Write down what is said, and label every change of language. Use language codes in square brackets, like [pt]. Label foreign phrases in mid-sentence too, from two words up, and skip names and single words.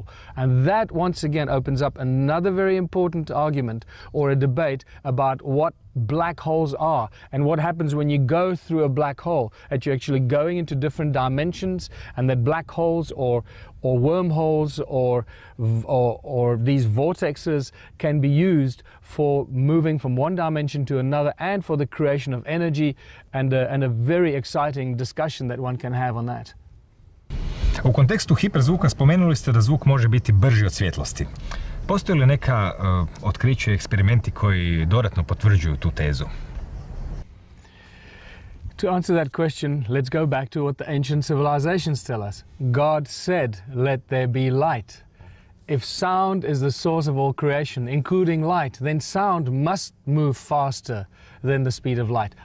[en] And that once again opens up another very important argument or a debate about what black holes are and what happens when you go through a black hole, that you're actually going into different dimensions, and that black holes or wormholes or these vortexes can be used for moving from one dimension to another and for the creation of energy, and a very exciting discussion that one can have on that. [hr] U kontekstu hiperzvuka spomenuli ste da zvuk može biti brži od svjetlosti. Postoji li neka otkriće i eksperimenti koji dodatno potvrđuju tu tezu? [en] To answer that question, let's go back to what the ancient civilizations tell us. God said, "Let there be light." If sound is the source of all creation, including light, then sound must move faster than the speed of light.